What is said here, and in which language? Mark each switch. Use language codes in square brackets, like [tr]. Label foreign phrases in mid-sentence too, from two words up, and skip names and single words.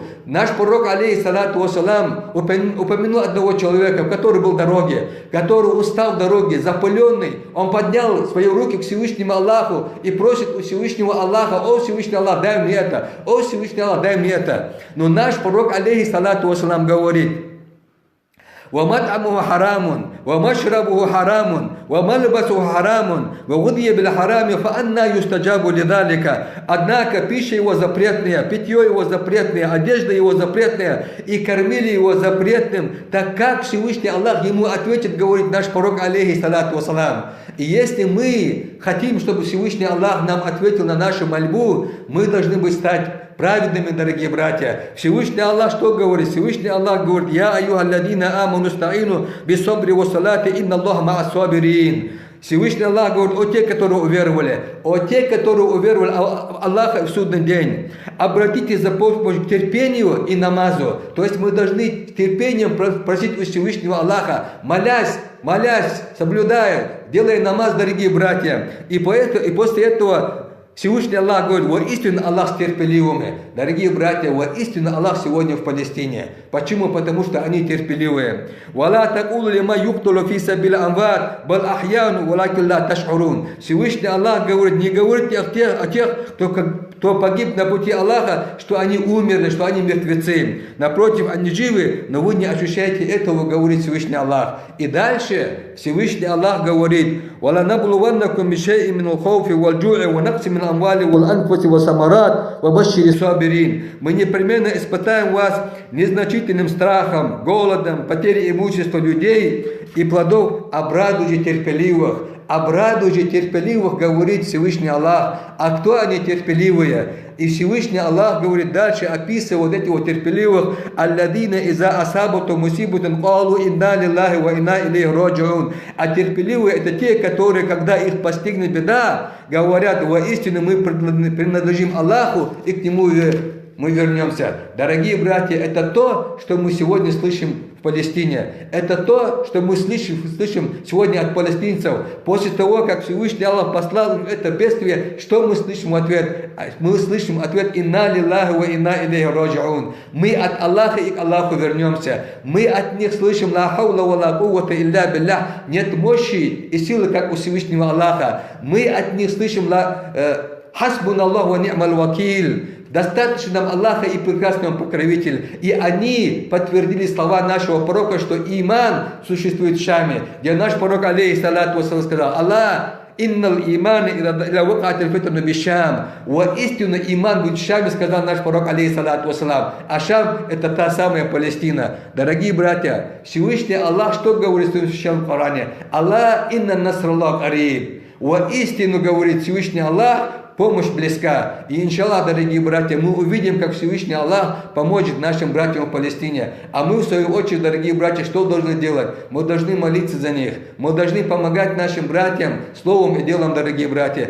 [ru] Наш пророк, [ar] عليه الصلاة والسلام, [ru] упомянул одного человека, который был в дороге, который устал в дороге, запыленный. Он поднял свои руки к Всевышнему Аллаху и просит у Всевышнего Аллаха: «О Всевышний Аллах, дай мне это! О Всевышний Аллах, дай мне это!» Но наш пророк, [ar] عليه الصلاة والسلام, [ru] говорит: [ar] وَمَطْعَمُهُ حَرَامٌ وَمَشْرَبُهُ حَرَامٌ وَمَلْبَسُهُ حَرَامٌ وَغُذِيَ بِالْحَرَامِ فَأَنَّا يُسْتَجَابُ لِذَلِكَ. [ru] Однако пища его запретная, питье его запретное, одежда его запретная, и кормили его запретным, так как Всевышний Аллах ему ответит, говорит наш пророк, [ar] عليه الصلاة والسلام. [ru] И если мы хотим, чтобы Всевышний Аллах нам ответил на нашу мольбу, мы должны стать праведными, дорогие братья. Всевышний Аллах что говорит? Всевышний Аллах говорит: [ar] «يا أيها الذين آمنوا استعينوا بالصبر والصلاة إن الله مع الصابرين». [ru] Всевышний Аллах говорит: «О те, которые уверовали, Аллаха в судный день, обратитесь за помощью к терпению и намазу». То есть мы должны терпением просить у Всевышнего Аллаха, молясь, соблюдая, делая намаз, дорогие братья. И после этого Всевышний Аллах говорит, воистину Аллах с терпеливыми. Дорогие братья, воистину Аллах сегодня в Палестине. Почему? Потому что они терпеливые. [ar] «ولا تقولوا لمن يقتل في سبيل أموات بل أحياء ولكن لا تشعرون». [ru] Всевышний Аллах говорит, не говорите о тех, кто погиб на пути Аллаха, что они умерли, что они мертвецы. Напротив, они живы, но вы не ощущаете этого, говорит Всевышний Аллах. И дальше Всевышний Аллах говорит, [ar] «ولنبلونكم بشيء من الخوف والجوع ونقص من الأموال والأنفس والثمرات وبشر الصابرين». [ru] Мы непременно испытаем вас незначительным страхом, голодом, потерей имущества людей и плодов, обрадуйте терпеливых. Обрадуйте терпеливых, говорит Всевышний Аллах. А кто они терпеливые? И Всевышний Аллах говорит дальше, описывая вот этих вот терпеливых, [ar] «الذين إذا أصابتهم مصيبة قالوا إنا لله وإنا إليه راجعون». [ru] А терпеливые это те, которые, когда их постигнет беда, говорят, воистину мы принадлежим Аллаху и к Нему мы вернемся. Дорогие братья, это то, что мы сегодня слышим в Палестине. Это то, что мы слышим сегодня от палестинцев. После того, как Всевышний Аллах послал им это бедствие, что мы слышим в ответ? Мы слышим ответ [ar] «إنا لله وإنا إليه راجعون». [ru] Мы от Аллаха и к Аллаху вернемся. Мы от них слышим [ar] «لا حول ولا قوة إلا بالله». [ru] Нет мощи и силы, как у Всевышнего Аллаха. Мы от них слышим [ar] «حسبنا الله ونعم الوكيل». [ru] Достаточно нам Аллаха и прекрасный Он покровитель. И они подтвердили слова нашего пророка, что иман существует в Шаме, где наш пророк, [ar] عليه الصلاة والسلام, [ru] сказал: [ar] «الله إن الإيمان إذا وقعت الفتن بالشام». [ru] Воистину иман будет в Шаме, сказал наш пророк, [ar] عليه الصلاة والسلام. [ru] А Шам — это та самая Палестина. Дорогие братья, Всевышний Аллах что говорит в Священном Коране? [ar] الله إن نصر الله قريب. [ru] Воистину, говорит Всевышний Аллах, помощь близка. И иншаллах, дорогие братья, мы увидим, как Всевышний Аллах поможет нашим братьям в Палестине. А мы, в свою очередь, дорогие братья, что должны делать? Мы должны молиться за них. Мы должны помогать нашим братьям словом и делом, дорогие братья.